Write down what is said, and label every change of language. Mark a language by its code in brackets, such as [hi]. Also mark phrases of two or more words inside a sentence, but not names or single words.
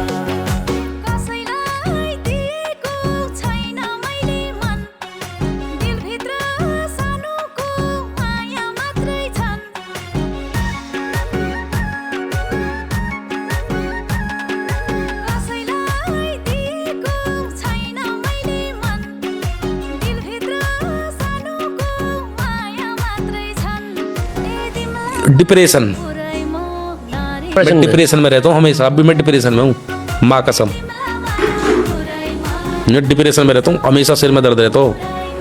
[ne] कसैलाई दिएको छैन मैले मन दिलभित्र सानोको माया मात्रै छन् कसैलाई दिएको छैन मैले मन दिलभित्र सानोको माया मात्रै छन् ए तिमीलाई डिप्रेशन पुरैमा [hi] मैं डिप्रेशन में रहता हूँ हमेशा। अभी मैं डिप्रेशन में हूँ, माँ कसम। मैं डिप्रेशन में रहता हूँ, हमेशा सिर में दर्द रहता हो।